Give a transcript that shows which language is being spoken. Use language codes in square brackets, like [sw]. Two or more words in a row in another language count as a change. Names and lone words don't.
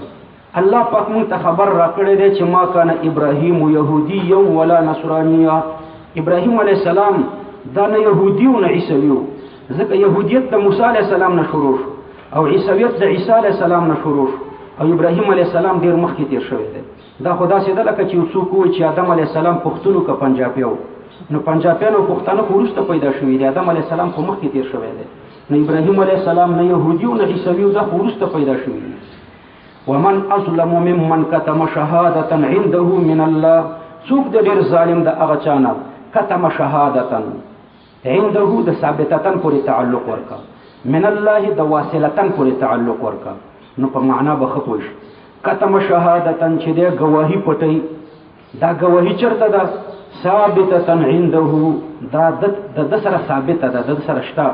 [ps] الله پاک مونږ ته خبر راکړی دی چې [ar] ما کان ابراهیم یهودی ولا نصرانیه، [ps] ابراهیم [ar] علیه السلام [ps] دا نه یهودي او نه عیسوي و، ځکه یهودیت د موسی [ar] علیه السلام [ps] نه شروع شو او عیسویت د عیسی [ar] علیه السلام [ps] نه شروع شو، او ابراهیم [ar] علیه السلام [ps] ډېر مخکې تیر شوی دی. دا خو داسې ده لکه چې یو څوک وایي چې آدم [ar] علیه السلام [ps] پښتون و که پنجابی و، نو پنجابیان او پښتانه خو وروسته پیدا شوي دي، آدم [ar] علیه السلام [ps] خو مخکې تیر شوی دی. نو ابراهیم [ar] علیه السلام [ps] نه یهودي او نه عیسوي و، دا خو وروسته پیدا شوي دي. [ar] ومن اظلم ممن كتم شهادة عنده من الله، [ps] څوک د ډېر ظالم د هغه چا نه [ar] كتم شهادة عنده [ps] د ثابتتن پورې تعلق ورکا، [ar] من الله [ps] د واصلتن پورې تعلق ورکا. نو په معنا به ښه پوه شي. [ar] کتم شهادتن [ps] چې دی ګواهي پټوي، دا ګواهي چېرته ده؟ [ar] ثابتتن عنده، [ps] دا د سره ثابته ده، د سره شته.